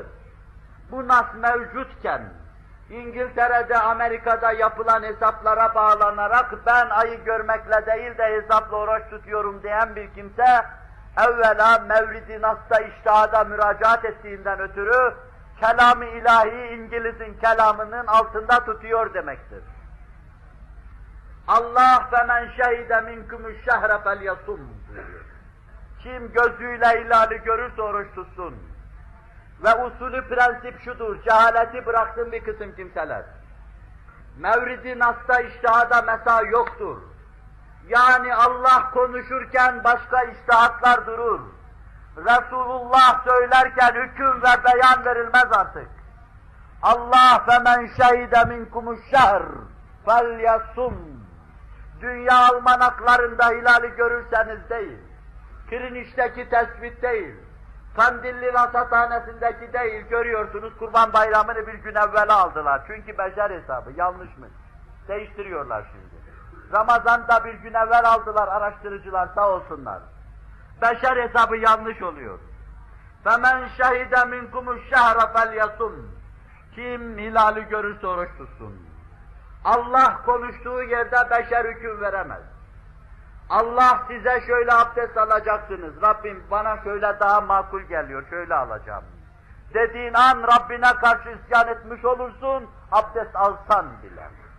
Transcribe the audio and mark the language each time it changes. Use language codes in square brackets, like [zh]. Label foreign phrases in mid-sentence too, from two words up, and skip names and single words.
[tr] Bu nas mevcutken, İngiltere'de, Amerika'da yapılan hesaplara bağlanarak ben ayı görmekle değil de hesapla oruç tutuyorum diyen bir kimse, evvela Mevlid-i Nas'ta iştihada müracaat ettiğinden ötürü, kelam-ı ilahi İngiliz'in kelamının altında tutuyor demektir. [ar] Allah فَمَنْ شَهِدَ مِنْكُمُ الشَّهْرَ فَلْيَصُمْ diyor. [tr] Kim gözüyle hilali görürse oruç tutsun. Ve usulü prensip şudur, cehaleti bıraksın bir kısım kimseler. Mevrid-i Nas'ta iştihada mesa yoktur. Yani Allah konuşurken başka iştihatlar durur. Resulullah söylerken hüküm ve beyan verilmez artık. Allah [ar] فَمَنْ شَهِدَ مِنْكُمُ الشَّهْرِ فَلْيَصُمْ [tr] Dünya almanaklarında hilali görürseniz değil, Kiriniş'teki tespit değil, Kandilli Rasathanesi'ndeki değil, görüyorsunuz Kurban Bayramı'nı bir gün evvel aldılar. Çünkü beşer hesabı, yanlış mı? Değiştiriyorlar şimdi. Ramazan'da bir gün evvel aldılar araştırıcılar, sağ olsunlar. Beşer hesabı yanlış oluyor. [ar] فَمَنْ شَهِدَ مِنْكُمُ الشَّهْرَ فَلْيَصُمْ [tr] Kim hilali görürse oruç tutsun. Allah konuştuğu yerde beşer hüküm veremez. Allah size şöyle abdest alacaksınız, Rabbim bana şöyle daha makul geliyor, şöyle alacağım. dediğin an Rabbine karşı isyan etmiş olursun, abdest alsan bile.